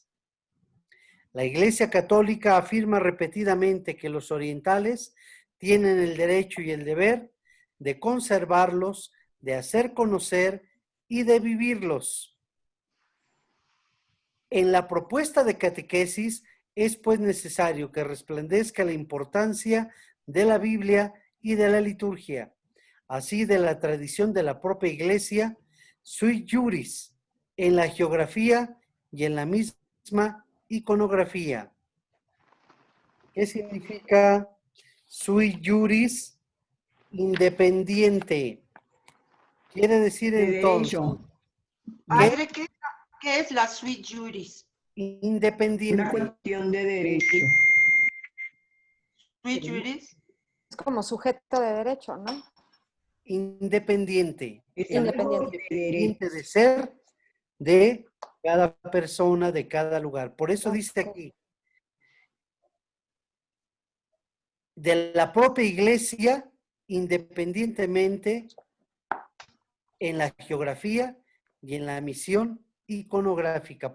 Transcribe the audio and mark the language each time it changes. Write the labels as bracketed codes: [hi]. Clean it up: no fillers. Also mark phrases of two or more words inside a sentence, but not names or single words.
[es] La Iglesia Católica afirma repetidamente que los orientales tienen el derecho y el deber de conservarlos, de hacer conocer y de vivirlos. En la propuesta de catequesis es pues necesario que resplandezca la importancia de la Biblia y de la liturgia, así de la tradición de la propia Iglesia, [la] sui juris, [es] en la geografía y en la misma iconografía. ¿Qué significa [la] sui juris? [es] Independiente. Quiere decir De entonces, derecho. Padre, ¿qué es la [la] sui juris? [es] Una independiente. cuestión de derecho. [la] Sui juris. [es] Es como sujeto de derecho, ¿no? Independiente. Es Independiente. algo de derecho. Independiente de ser de cada persona, de cada lugar. Por eso dice aquí, de la propia iglesia, independientemente en la geografía y en la misión iconográfica.